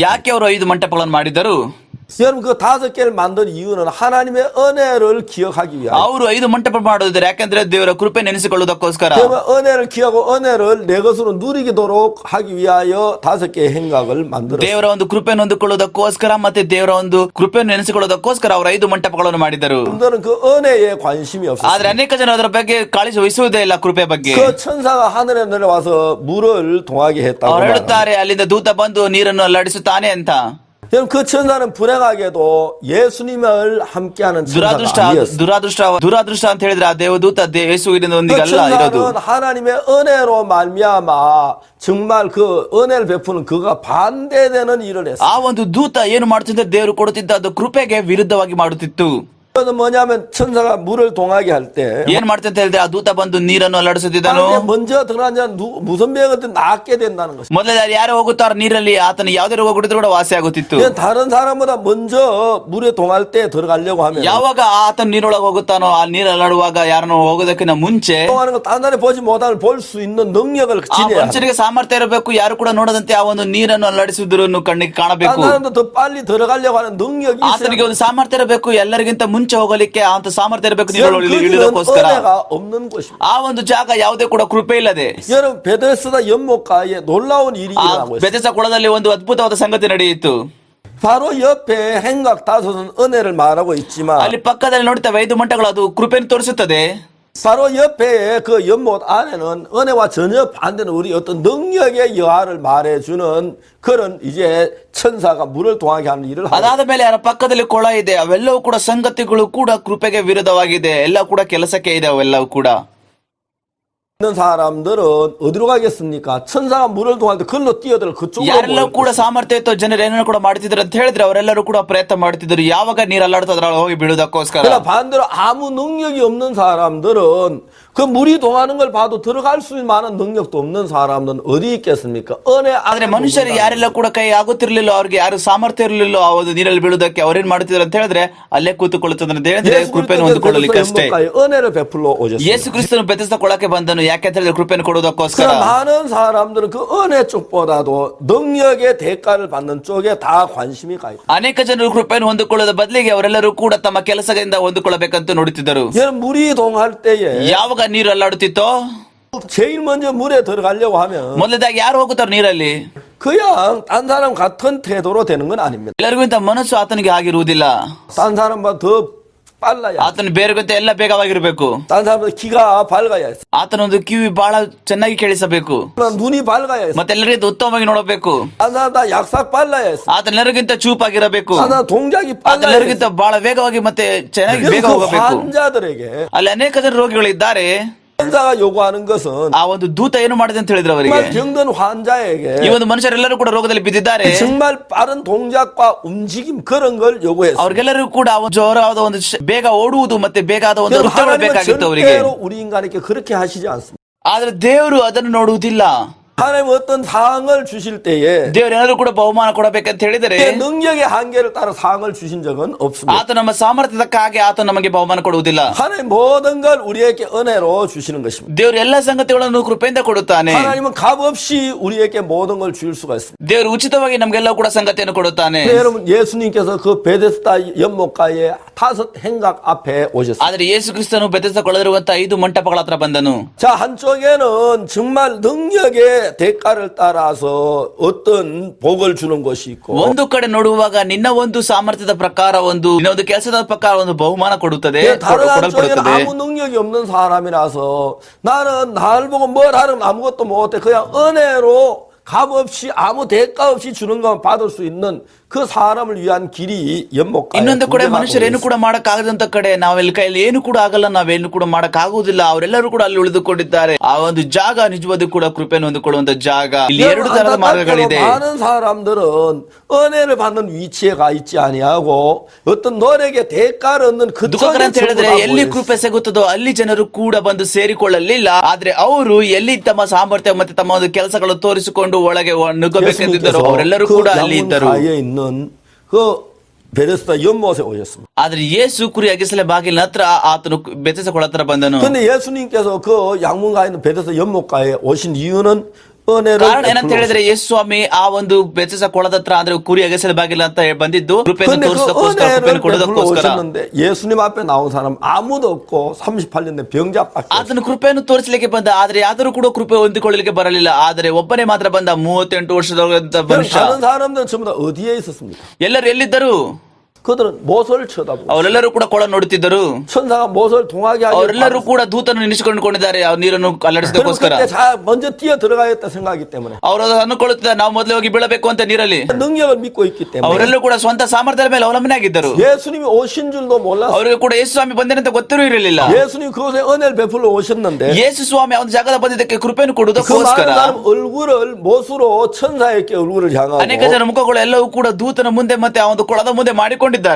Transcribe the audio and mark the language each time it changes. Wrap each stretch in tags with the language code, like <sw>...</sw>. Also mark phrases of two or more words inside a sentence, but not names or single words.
<kn>ಯಾಕೆ ಅವರು 5 ಮಂಟಪಗಳನ್ನು ಮಾಡಿದರು</kn> <ko>여러분 그 5개를 만든 이유는 하나님의 은혜를 기억하기 위하여.</ko> <kn>ಅವರು 5 ಮಂಟಪ ಮಾಡೋದಿದ್ರೆ ಯಾಕಂದ್ರೆ ದೇವರ ಕೃಪೆ ನೆನೆಸಿಕೊಳ್ಳೋದಕ್ಕೋಸ್ಕರ</kn> <ko>그러면 은혜를 기하고 은혜를 내 것으로 누리도록 하기 위하여 5개의 행각을 만들었어요.</ko> <kn>ದೇವರ ಒಂದು ಕೃಪೆಯನ್ನು ಹೊಂದಿಕೊಳ್ಳೋದಕ್ಕೋಸ್ಕರ ಮತ್ತೆ ದೇವರ ಒಂದು ಕೃಪೆಯನ್ನು ನೆನೆಸಿಕೊಳ್ಳೋದಕ್ಕೋಸ್ಕರ ಅವರು 5 ಮಂಟಪಗಳನ್ನು ಮಾಡಿದರು</kn> <ko>여러분들은 그 은혜에 관심이 없어요.</ko> <kn>ಆದ್ರೆ ಅನೇಕ ಜನ ಅದರ ಬಗ್ಗೆ ಕಾಳಜಿ ವಹಿಸುವುದೇ ಇಲ್ಲ ಕೃಪೆ ಬಗ್ಗೆ</kn> <ko>그 천사가 하늘에 내려와서 물을 동하게 했다고</ko> <kn>ಅವರು</kn> <ko>말합니다.</ko> <kn>ಹೇಳುತ್ತಾರೆ ಅಲ್ಲಿಂದ ದೂತ ಬಂದು ನೀರನ್ನು ಅಲ್ಲಾಡಿಸುತ್ತಾನೆ ಅಂತ</kn> <ko>여러분 그 천사는 불행하게도 예수님을 함께하는 천사가 아니었어요.</ko> <kn>ದುರಾದೃಷ್ಟ ಅಂತ ಹೇಳಿದ್ರೆ ಆ ದೇವದೂತ ಯೇಸುವಿನೊಂದಿಗೆ</kn> <ko>그</ko> <kn>ಅಲ್ಲ ಇರೋದು</kn> <ko>천사는 하나님의 은혜로 말미암아 정말 그 은혜를 베푸는 그가 반대되는 일을 했어요.</ko> <kn>ಆ ಒಂದು ದೂತ ಏನು ಮಾಡುತ್ತಿದ್ದ ದೇವರು ಕೊಡುತ್ತಿದ್ದ ಅದು ಕೃಪೆಗೆ ವಿರುದ್ಧವಾಗಿ ಮಾಡುತ್ತಿತ್ತು</kn> <ko>그것은 뭐냐면 천사가 물을 동하게 할 때</ko> <kn>ಏನ್ ಮಾಡ್ತಂತ ಹೇಳಿದ್ರೆ ಆ ದೂತ ಬಂದು ನೀರನ್ನು ಅಲ್ಲಾಡಿಸುತ್ತಿದ್ದನು</kn> <ko>먼저 들어간 자는 무슨 병이든 낫게 된다는 것이죠.</ko> <kn>ಮೊದಲೇ ಯಾರು ಹೋಗುತ್ತಾರ ನೀರಲ್ಲಿ ಆತನ ಯಾವುದೇ ರೋಗ ಕುಡಿದ್ರು ಕೂಡ ವಾಸಿ ಆಗುತ್ತಿತ್ತು</kn> <ko>다른 사람보다 먼저 물에 동할 때 들어가려고 하면</ko> <kn>ಯಾವಾಗ ಆತನ ನೀರೊಳಗೆ ಹೋಗುತ್ತಾನೋ ಆ ನೀರು ಅಲ್ಲಾಡುವಾಗ ಯಾರನ್ನು ಹೋಗೋದಕ್ಕಿಂತ ಮುಂಚೆ</kn> <ko>동하는 걸 딴 사람이 보지 못하는 볼 수 있는 능력을</ko> <kn>ಆ</kn> <ko>지녀야 돼.</ko> <kn>ಮನುಷ್ಯನಿಗೆ ಸಾಮರ್ಥ್ಯ ಇರಬೇಕು ಯಾರು ಕೂಡ ನೋಡದಂತೆ ಆ ಒಂದು ನೀರನ್ನು ಅಲ್ಲಾಡಿಸುವುದನ್ನು ಕಣ್ಣಿಗೆ</kn> <ko>딴</ko> <kn>ಕಾಣಬೇಕು</kn> <ko>사람도 더 빨리 들어가려고 하는 능력이</ko> <kn>ಆತನಿಗೆ</kn> <ko>있어야</ko> <kn>ಒಂದು ಸಾಮರ್ಥ್ಯ ಇರಬೇಕು ಎಲ್ಲರಿಗಿಂತ ಮುಂಚೆ ಹೋಗಲಿಕ್ಕೆ ಅಂತ ಸಾಮರ್ಥ್ಯ ಇರಬೇಕು</kn> <ko>여러분</ko> <kn>ನೀರೊಳಗೆ</kn> <ko>거기는</ko> <kn>ಇಳಿಯೋದಕ್ಕೋಸ್ಕರ</kn> <ko>은혜가 없는 곳입니다.</ko> <kn>ಆ ಒಂದು ಜಾಗ ಯಾವುದೇ ಕೂಡ ಕೃಪೆ ಇಲ್ಲದೆ</kn> <ko>여러분 베데스다 연못가에 놀라운 일이</ko> <kn>ಆ</kn> <ko>일어나고 있어요.</ko> <kn>ಬೆತೆಸ್ದ ಕೊಳದಲ್ಲಿ ಒಂದು ಅದ್ಭುತವಾದ ಸಂಗತಿ ನಡೆಯಿತು</kn> <ko>바로 옆에 행각 5은 은혜를 말하고 있지만</ko> <kn>ಅಲ್ಲಿ ಪಕ್ಕದಲ್ಲಿ ನೋಡ್ತೇವೆ 5 ಮಂಟಗಳು ಅದು ಕೃಪೆಯನ್ನು ತೋರಿಸುತ್ತದೆ</kn> <ko>바로 옆에 그 연못 안에는 은혜와 전혀 반대는 우리 어떤 능력의 여하를 말해주는 그런 이제 천사가 물을 동하게 하는 일을 하고</ko> <kn>ಅದಾದ ಮೇಲೆ ಯಾರ ಪಕ್ಕದಲ್ಲಿ ಕೊಳ ಇದೆ ಅವೆಲ್ಲವೂ ಕೂಡ ಸಂಗತಿಗಳು ಕೂಡ ಕೃಪೆಗೆ ವಿರುದ್ಧವಾಗಿದೆ ಎಲ್ಲ ಕೂಡ ಕೆಲಸಕ್ಕೆ ಇದೆ ಅವೆಲ್ಲವೂ ಕೂಡ</kn> <ko>있는 사람들은 어디로 가겠습니까? 천사가 물을 동할 때 글로 뛰어들 그쪽으로</ko> <kn>ಯಾರೆಲ್ಲ ಕೂಡ ಸಾಮರ್ಥ್ಯ ಇತ್ತು ಜನರು ಏನೇನು ಕೂಡ ಮಾಡ್ತಿದ್ರು ಅಂತ ಹೇಳಿದ್ರೆ ಅವರೆಲ್ಲರೂ ಕೂಡ ಪ್ರಯತ್ನ ಮಾಡ್ತಿದ್ರು ಯಾವಾಗ ನೀರು ಅಲ್ಲಾಡ್ತದ್ರ ಹೋಗಿ ಬೀಳುವುದಕ್ಕೋಸ್ಕರ</kn> <ko>그러나 반대로 아무 능력이 없는 사람들은 그 물이 동하는 걸 봐도 들어갈 수 만한 능력도 없는 사람은 어디 있겠습니까? 은혜</ko> <kn>ಆದ್ರೆ</kn> <ko>안에</ko> <kn>ಮನುಷ್ಯರು</kn> <ko>묵는다는</ko> <kn>ಯಾರೆಲ್ಲ ಕೂಡ ಕೈ ಆಗುತ್ತಿರ್ಲಿಲ್ಲ, ಅವ್ರಿಗೆ ಯಾರು ಸಾಮರ್ಥ್ಯ ಇರಲಿಲ್ಲ ಆ ಒಂದು ನೀರಲ್ಲಿ ಬೀಳುವುದಕ್ಕೆ ಅವ್ರೇನ್ ಮಾಡ್ತಿದ್ರು ಅಂತ ಹೇಳಿದ್ರೆ ಅಲ್ಲೇ ಕೂತುಕೊಳ್ಳುತ್ತದೆ ಅಂತ ಹೇಳಿದ್ರೆ</kn> <ko>예수</ko> <kn>ಕೃಪೆಯನ್ನು</kn> <ko>그리스도께서</ko> <kn>ಹೊಂದಿಕೊಳ್ಳಲಿಕ್ಕೆ ಅಷ್ಟೇ.</kn> <ko>연못가에 은혜를 베풀러 오셨습니다.</ko> <kn>ಯೇಸು ಕ್ರಿಸ್ತನು ಬೆತ್ತದ ಕೊಳಕ್ಕೆ ಬಂದನು, ಯಾಕೆ ಅಂತ ಹೇಳಿದ್ರೆ ಕೃಪೆಯನ್ನು ಕೊಡುವುದಕ್ಕೋಸ್ಕರ.</kn> <ko>그러나 많은 사람들은 그 은혜 쪽보다도 능력의 대가를 받는 쪽에 다 관심이 가 있다.</ko> <kn>ಅನೇಕ ಜನರು ಕೃಪೆಯನ್ನು ಹೊಂದಿಕೊಳ್ಳುವ ಬದಲಿಗೆ ಅವರೆಲ್ಲರೂ ಕೂಡ ತಮ್ಮ ಕೆಲಸದಿಂದ ಹೊಂದಿಕೊಳ್ಳಬೇಕಂತ ನೋಡುತ್ತಿದ್ದರು.</kn> <ko>여러분 물이 동할 때에</ko> <kn>ಯಾವಾಗ ನೀರು ಅಲ್ಲಾಡುತ್ತಿತ್ತೋ</kn> <ko>제일 먼저 물에 들어가려고 하면</ko> <kn>ಮೊದಲದಾಗಿ ಯಾರು ಹೋಗುತ್ತಾರೆ ನೀರಲ್ಲಿ?</kn> <ko>그냥 딴 사람 같은 태도로 되는 건 아닙니다.</ko> <kn>ಎಲ್ಲರಿಗೂ ಇಂತ ಮನಸ್ಸು ಆತನಿಗೆ ಆಗಿರುವುದಿಲ್ಲ.</kn> <ko>딴 사람보다 더 빨라야.</ko> <kn>ಆತನು ಬೇರೆಗಿಂತ ಎಲ್ಲ ಬೇಗವಾಗಿರ್ಬೇಕು.</kn> <ko>딴 사람보다 귀가 밝아야 해.</ko> <kn>ಆತನೊಂದು ಕಿವಿ ಬಹಳ ಚೆನ್ನಾಗಿ ಕೇಳಿಸಬೇಕು.</kn> <ko>눈이 밝아야 해.</ko> <kn>ಮತ್ತೆ ಎಲ್ಲರಿಗಿಂತ ಉತ್ತಮವಾಗಿ ನೋಡಬೇಕು.</kn> <ko>딴 사람 다 약삭 빨라야 해.</ko> <kn>ಆತನೆಲ್ಲರಿಗಿಂತ ಚೂಪಾಗಿರಬೇಕು.</kn> <ko>딴 사람 동작이 빨라야 해.</ko> <kn>ಆತನೆಲ್ಲರಿಗಿಂತ ಬಹಳ ವೇಗವಾಗಿ ಮತ್ತೆ ಚೆನ್ನಾಗಿ ಬೇಗ</kn> <ko>그</ko> <kn>ಹೋಗಬೇಕು.</kn> <ko>환자들에게</ko> <kn>ಅಲ್ಲಿ ಅನೇಕ ಜನ ರೋಗಿಗಳಿದ್ದಾರೆ.</kn> <ko>천사가 요구하는 것은</ko> <kn>ಆ ಒಂದು ದೂತ ಏನು ಮಾಡಿದೆ ಅಂತ ಹೇಳಿದ್ರು ಅವರಿಗೆ,</kn> <ko>정말 병든 환자에게</ko> <kn>ಈ ಒಂದು ಮನುಷ್ಯರೆಲ್ಲರೂ ಕೂಡ ರೋಗದಲ್ಲಿ ಬಿದ್ದಿದ್ದಾರೆ,</kn> <ko>정말 빠른 동작과 움직임 그런 걸 요구했어요.</ko> <kn>ಅವ್ರಿಗೆಲ್ಲರಿಗೂ ಕೂಡ ಜೋರಾದ ಒಂದು ಬೇಗ ಓಡುವುದು ಮತ್ತೆ ಬೇಗಾದ ಒಂದು ನೃತ್ಯಗಳು ಬೇಕಾಗಿತ್ತು ಅವರಿಗೆ.</kn> <ko>절대로 우리 인간에게 그렇게 하시지 않습니다.</ko> <kn>ಆದ್ರೆ ದೇವರು ಅದನ್ನು ನೋಡುವುದಿಲ್ಲ.</kn> <ko>하나님 어떤 상을 주실 때에</ko> <kn>ದೇವರು ಏನಾದ್ರು ಕೂಡ ಬಹುಮಾನ ಕೊಡಬೇಕಂತ ಹೇಳಿದರೆ</kn> <ko>능력의 한계를 따라 상을 주신 적은 없습니다.</ko> <kn>ಆತ ನಮ್ಮ ಸಾಮರ್ಥ್ಯದಕ್ಕಾಗಿ ಆತ ನಮಗೆ ಬಹುಮಾನ ಕೊಡುವುದಿಲ್ಲ.</kn> <ko>하나님 모든 걸 우리에게 은혜로 주시는 것입니다.</ko> <kn>ದೇವರು ಎಲ್ಲ ಸಂಗತಿಗಳನ್ನು ಕೃಪೆಯಿಂದ ಕೊಡುತ್ತಾನೆ.</kn> <ko>하나님은 값없이 우리에게 모든 걸 줄 수가 있습니다.</ko> <kn>ದೇವರು ಉಚಿತವಾಗಿ ನಮಗೆಲ್ಲ ಕೂಡ ಸಂಗತಿಯನ್ನು ಕೊಡುತ್ತಾನೆ.</kn> <ko>여러분 예수님께서 그 베데스다 연못가에 5 행각 앞에 오셨습니다.</ko> <kn>ಆದ್ರೆ ಯೇಸು ಕ್ರಿಸ್ತನು ಬೆತ್ತಲೆಗೊಳ್ಳದಿರುವಂತಹ 5 ಮಂಟಪಗಳ ಹತ್ರ ಬಂದನು.</kn> <ko>자, 한쪽에는 정말 능력의 대가를 따라서 어떤 복을 주는 것이 있고</ko> <kn>ಒಂದು ಕಡೆ ನೋಡುವಾಗ ನಿನ್ನ ಒಂದು ಸಾಮರ್ಥ್ಯದ ಪ್ರಕಾರ ನಿನ್ನ ಒಂದು ಕೆಲಸದ ಪ್ರಕಾರ ಒಂದು ಬಹುಮಾನ ಕೊಡುತ್ತದೆ,</kn> <ko>다른 한쪽에는</ko> <kn>ಕೊಡಲ್ಪಡುತ್ತದೆ.</kn> <ko>아무 능력이 없는 사람이라서 나는 날 보고 뭘 하는 아무것도 못해 그냥 은혜로 값없이 아무 대가 없이 주는 것만 받을 수 있는 그 사람을 위한 길이 연못가에</ko> <kn>ಇನ್ನೊಂದು ಕಡೆ ಮನುಷ್ಯರು ಏನು ಕೂಡ ಮಾಡಕ್ಕಾಗದಂತ ಕಡೆ ನಾವೆಲ್ಲ ಕೈಯಲ್ಲಿ ಏನು ಕೂಡ ಆಗಲ್ಲ, ನಾವೇನು ಕೂಡ ಮಾಡಕ್ಕಾಗುವುದಿಲ್ಲ, ಅವರೆಲ್ಲರೂ ಕೂಡ ಅಲ್ಲಿ ಉಳಿದುಕೊಂಡಿದ್ದಾರೆ. ಆ ಒಂದು ಜಾಗ ನಿಜವಾದ ಕೂಡ ಕೃಪೆಯನ್ನು ಹೊಂದಿಕೊಳ್ಳುವಂತ ಜಾಗ. ಇಲ್ಲಿ 2 ತರದ ಮಾರ್ಗಗಳಿದೆ.</kn> <ko>많은 사람들은 은혜를 받는 위치에 가 있지 아니하고 어떤 노력의 대가를 얻는 그</ko> <kn>ದುಃಖಕರ ಅಂತ ಹೇಳಿದ್ರೆ ಎಲ್ಲಿ ಕೃಪೆ ಸಿಗುತ್ತದೋ ಅಲ್ಲಿ ಜನರು ಕೂಡ ಬಂದು ಸೇರಿಕೊಳ್ಳಲಿಲ್ಲ. ಆದ್ರೆ ಅವರು ಎಲ್ಲಿ ತಮ್ಮ ಸಾಮರ್ಥ್ಯ ಮತ್ತೆ ತಮ್ಮ ಒಂದು ಕೆಲಸಗಳು ತೋರಿಸಿಕೊಂಡು ಒಳಗೆ ನುಗ್ಗಬೇಕೆಂದಿದ್ದರು ಅವರೆಲ್ಲರೂ ಕೂಡ ಅಲ್ಲಿ ಇದ್ದರು.</kn> <ko>그 베데스다 연못에 오셨습니다.</ko> <kn>ಆದ್ರೆ ಯೇಸು ಕುರಿ ಅಗಿಸಲೆ ಬಾಗಿಲಿನ ಹತ್ರ ಆತನು ಬೆತ್ತದ ಕೊಳ ಹತ್ರ ಬಂದನು.</kn> <ko>근데 예수님께서 그 양문가에 있는 베데스다 연못가에 오신 이유는 은혜를</ko> <kn>ಕಾರಣ ಏನಂತ ಹೇಳಿದ್ರೆ ಯೇಸು ಸ್ವಾಮಿ ಆ ಒಂದು ಬೆತ್ತದ ಕೊಳದ ಹತ್ರ ಅಂದ್ರೆ ಕುರಿ ಅಗಸಲೆ ಬಾಗಿಲ ಅಂತ ಬಂದಿದ್ದು ಕೃಪೆಯನ್ನು ತೋರಿಸೋದಕ್ಕೋಸ್ಕರ, ಕೃಪೆಯನ್ನು ಕೊಡೋದಕ್ಕೋಸ್ಕರ.</kn> <ko>오셨는데 예수님 앞에 나온 사람 아무도 없고 38년 된 병자밖에</ko> <kn>ಆತನು ಕೃಪೆಯನ್ನು ತೋರಿಸಲಿಕ್ಕೆ ಬಂದ, ಆದ್ರೆ ಯಾದರೂ ಕೂಡ ಕೃಪೆ ಹೊಂದಿಕೊಳ್ಳಲಿಕ್ಕೆ ಬರಲಿಲ್ಲ. ಆದರೆ ಒಬ್ಬನೇ ಮಾತ್ರ ಬಂದ, 38 ವರ್ಷದ ಮನುಷ್ಯ.</kn> <ko>다른 사람들은 전부 다 어디에 있었습니까?</ko> <kn>ಎಲ್ಲರೂ ಎಲ್ಲಿದ್ದರು?</kn> <ko>그들은 못을 쳐다보고</ko> <kn>ಅವರೆಲ್ಲರೂ ಕೂಡ ಕೊಳ ನೋಡುತ್ತಿದ್ದರು.</kn> <ko>천사가 못을 동하게 하기</ko> <kn>ಅವರೆಲ್ಲರೂ ಕೂಡ ದೂತನ್ನು ನಿಲ್ಲಿಸಿಕೊಂಡಿದ್ದಾರೆ ಆ ನೀರನ್ನು ಅಲ್ಲಾಡಿಸೋದಕ್ಕೋಸ್ಕರ.</kn> <ko>그때 먼저 뛰어 들어가겠다 생각하기 때문에</ko> <kn>ಅವರು ಅನ್ಕೊಳ್ಳುತ್ತಿದ್ದಾರೆ ನಾವು ಮೊದಲೇ ಹೋಗಿ ಬೀಳಬೇಕು ಅಂತ ನೀರಲ್ಲಿ.</kn> <ko>능력을 믿고 있기 때문에</ko> <kn>ಅವರೆಲ್ಲರೂ ಕೂಡ ಸ್ವಂತ ಸಾಮರ್ಥ್ಯದ ಮೇಲೆ ಅವಲಂಬನೆ ಆಗಿದ್ದರು.</kn> <ko>예수님이 오신 줄도 몰랐어요.</ko> <kn>ಅವರಿಗೆ ಕೂಡ ಯೇಸು ಸ್ವಾಮಿ ಬಂದೇನಂತ ಗೊತ್ತಿರೂ ಇರಲಿಲ್ಲ.</kn> <ko>예수님 그곳에 은혜를 베풀러 오셨는데</ko> <kn>ಯೇಸು ಸ್ವಾಮಿ ಆ ಒಂದು ಜಾಗದ ಬಂದಿದ್ದಕ್ಕೆ ಕೃಪೆಯನ್ನು</kn> <ko>그</ko> <kn>ಕೊಡುವುದಕ್ಕೋಸ್ಕರ</kn> <ko>많은 사람 얼굴을 못으로 천사에게 얼굴을 향하고</ko> <kn>ಅನೇಕ ಜನ ಮುಖಗಳು ಎಲ್ಲವೂ ಕೂಡ ದೂತನ ಮುಂದೆ ಮತ್ತೆ ಆ ಒಂದು ಕೊಳದ ಮುಂದೆ ಮಾಡಿಕೊಂಡಿದ್ದಾರೆ.</kn>